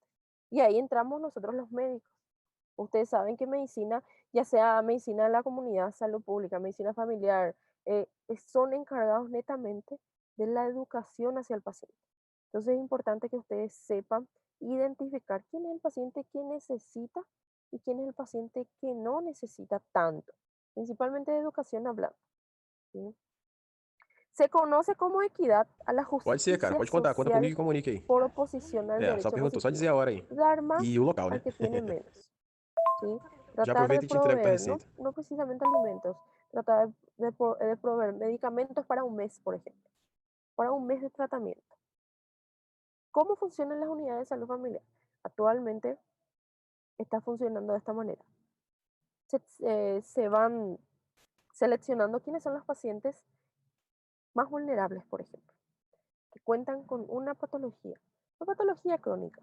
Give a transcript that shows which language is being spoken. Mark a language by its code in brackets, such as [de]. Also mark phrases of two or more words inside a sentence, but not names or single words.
[es] Y ahí entramos nosotros los médicos. Ustedes saben que medicina, ya sea medicina de la comunidad, salud pública, medicina familiar, son encargados netamente de la educación hacia el paciente. Entonces es importante que ustedes sepan identificar quién es el paciente que necesita y quién es el paciente que no necesita tanto, principalmente de educación hablando. ¿Sí? Se conoce como equidad a la [pt] Pode ser, cara. [es] justicia [pt] Pode contar. Conta [es] social [pt] comigo e comunica aí. [es] por oposición al [pt] Só [es] derecho [pt] perguntou. Só [es] positivo. [pt] dizer a hora aí. [es] Dar más [pt] E o local, [es] al [pt] né? [es] que tiene menos. ¿Sí? [pt] Já [es] Tratar de [pt] aproveita e te entrego tua [es] proveer, no, [pt] receita. [es] no precisamente alimentos, tratar de proveer medicamentos para un mes, por ejemplo, para un mes de tratamiento. ¿Cómo funcionan las unidades de salud familiar? Actualmente está funcionando de esta manera. Se van seleccionando quiénes son los pacientes más vulnerables, por ejemplo, que cuentan con una patología crónica.